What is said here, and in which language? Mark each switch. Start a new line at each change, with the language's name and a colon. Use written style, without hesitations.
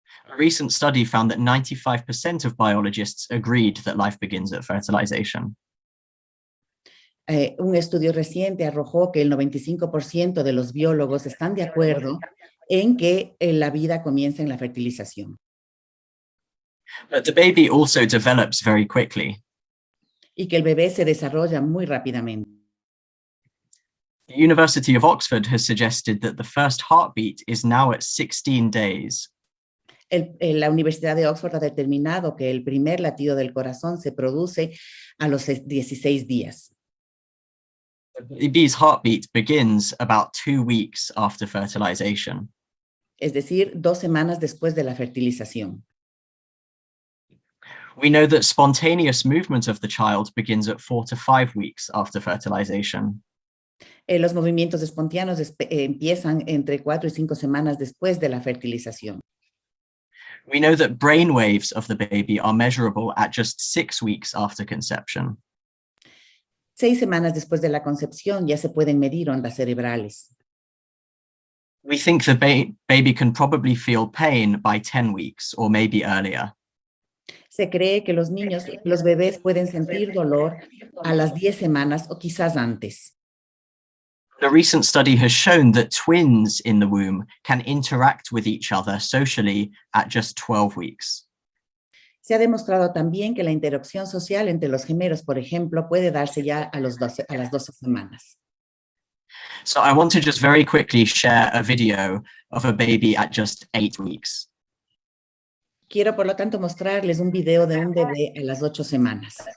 English: A recent study found that 95% of biologists agreed that life begins at fertilization.
Spanish: Un estudio reciente arrojó que el 95% de los biólogos están de acuerdo en que la vida comienza en la fertilización.
English: But the baby also develops very quickly.
Spanish: Y que el bebé se desarrolla muy rápidamente.
English: The University of Oxford has suggested that the first heartbeat is now at 16 days.
Spanish: La Universidad de Oxford ha determinado que el primer latido del corazón se produce a los 16 días.
English: The baby's heartbeat begins about 2 weeks after fertilization.
Spanish: Es decir, 2 semanas después de la fertilización.
English: We know that spontaneous movement of the child begins at 4 to 5 weeks after fertilization.
Spanish: Los movimientos espontáneos empiezan entre 4 y 5 semanas después de la fertilización.
English: We know that brain waves of the baby are measurable at just 6 weeks after conception.
Spanish: 6 semanas después de la concepción ya se pueden medir ondas cerebrales.
English: We think the baby can probably feel pain by 10 weeks or maybe earlier.
Spanish: Se cree que los bebés pueden sentir dolor a las 10 semanas o quizás antes.
English: A recent study has shown that twins in the womb can interact with each other socially at just 12 weeks.
Spanish: Se ha demostrado también que la interacción social entre los gemelos, por ejemplo, puede darse ya a las 12 semanas.
English: So I want to just very quickly share a video of a baby at just 8 weeks.
Spanish: Quiero, por lo tanto, mostrarles un video de un bebé a las 8 semanas.